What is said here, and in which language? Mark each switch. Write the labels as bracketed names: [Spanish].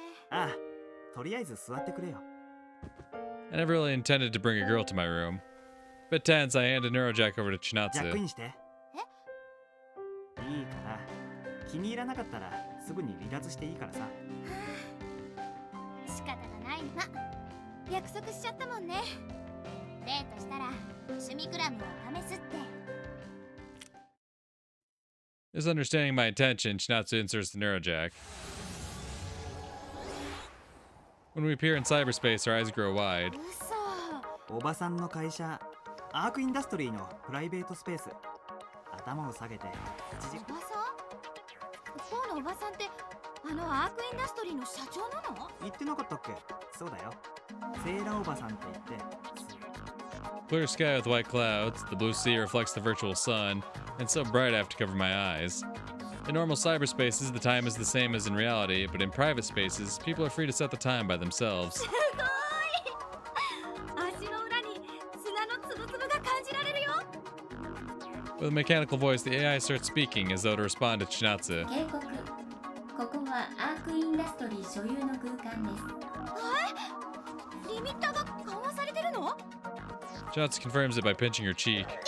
[Japanese] ああ、とりあえず座ってくれよ。 [English] I never really intended to bring a girl to my room. Bit tense, I hand a neurojack over to [Japanese] ジャックイ [English] Chinatsu. [Japanese] ンして。いいから気に入らなかったらすぐに離脱していいからさ。仕方がないな。約束しちゃったもんね。デートしたら趣味クラムを試すって。 [English] Misunderstanding my intention, Shinatsu inserts the neurojack. When we appear in cyberspace, our eyes grow wide. [Japanese] おばさんの会社アークインダストリーのプライベートスペース。頭を下げておばさん？今日のおばさんってあのアークインダストリーの社長なの？言ってなかったっけ？そうだよ。セーラおばさんって言って。 [English] Clear sky with white clouds, the blue sea reflects the virtual sun, and so bright I have to cover my eyes. In normal cyberspaces, the time is the same as in reality, but in private spaces, people are free to set the time by themselves. [Japanese] すごい！足の裏に砂のつぶつぶが感じられるよ。 [English] With a mechanical voice, the AI starts speaking as though to respond to Chinatsu. [Japanese] 警告。ここはアークインダストリー所有の空間です。リミッターが緩和されてるの [English] Chinatsu confirms it by pinching her cheek.